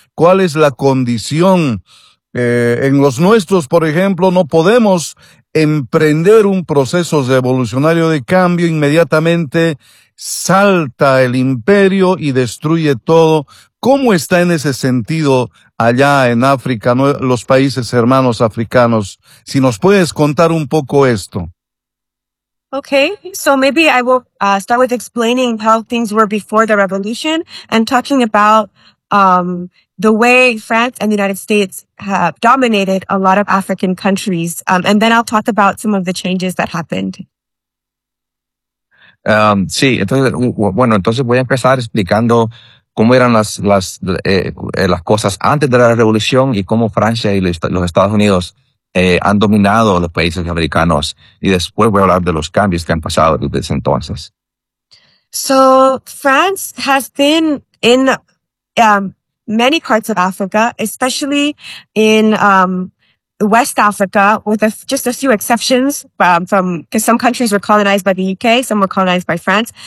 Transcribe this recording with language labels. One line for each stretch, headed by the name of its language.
Spanish: ¿Cuál es la condición? En los nuestros, por ejemplo, no podemos emprender un proceso revolucionario de cambio, inmediatamente salta el imperio y destruye todo. ¿Cómo está en ese sentido allá en África, no, los países hermanos africanos? Si nos puedes contar un poco esto.
English: Okay, so maybe I will start with explaining how things were before the revolution and talking about the way France and the United States have dominated a lot of African countries. And then I'll talk about some of the changes that happened.
Spanish: Sí, entonces voy a empezar explicando cómo eran las cosas antes de la revolución y cómo Francia y los Estados Unidos han dominado los países africanos. Y después voy a hablar de los cambios que han pasado desde entonces.
English: So France has been in many parts of Africa, especially in West Africa, with just a few exceptions, because some countries were colonized by the UK, some were colonized by France.